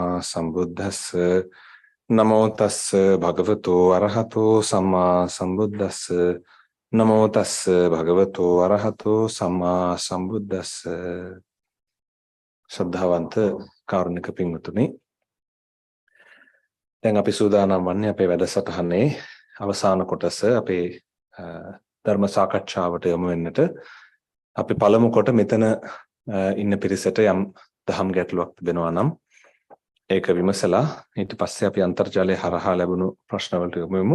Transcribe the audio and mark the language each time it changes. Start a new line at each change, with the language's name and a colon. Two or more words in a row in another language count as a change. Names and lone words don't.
Pali: සම්බුද්දස්ස නමෝ තස්ස භගවතෝ අරහතෝ සම්මා සම්බුද්දස්ස නමෝ තස්ස භගවතෝ අරහතෝ සම්මා සම්බුද්දස්ස
Sinhala: ශ්‍රද්ධාවන්ත කාරුණික පින්වතුනි දැන් අපි සූදානම් වන්නේ අපේ වැඩසටහනේ අවසාන කොටස අපේ ධර්ම සාකච්ඡාවට යමු වෙන්නට අපි පළමු කොට මෙතන ඉන්න පිරිසට යම් දහම් ගැටලුවක් තිබෙනවා නම් ඒක විමසලා ඊට පස්සේ අපි අන්තර්ජාලය හරහා ලැබුණු ප්‍රශ්න වලට යමු වෙමු.